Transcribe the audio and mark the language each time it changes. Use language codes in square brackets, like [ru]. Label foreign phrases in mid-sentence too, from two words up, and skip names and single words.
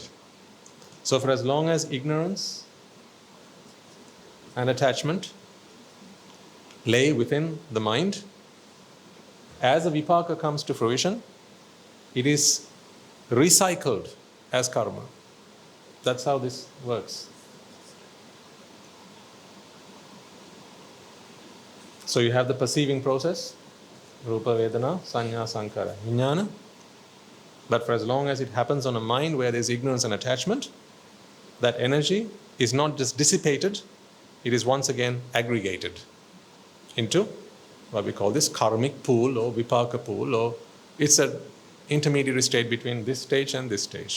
[en] So for as long as ignorance and attachment lay within the mind, as a vipaka comes to fruition, it is recycled as karma. That's how this works. So you have the perceiving process, [pi] rupa, vedana, sanya, sankara, vijnana. [en] But for as long as it happens on a mind where there is ignorance and attachment, that energy is not just dissipated, it is once again aggregated into what we call this karmic pool or vipaka pool, or it's an intermediary state between this stage and this stage.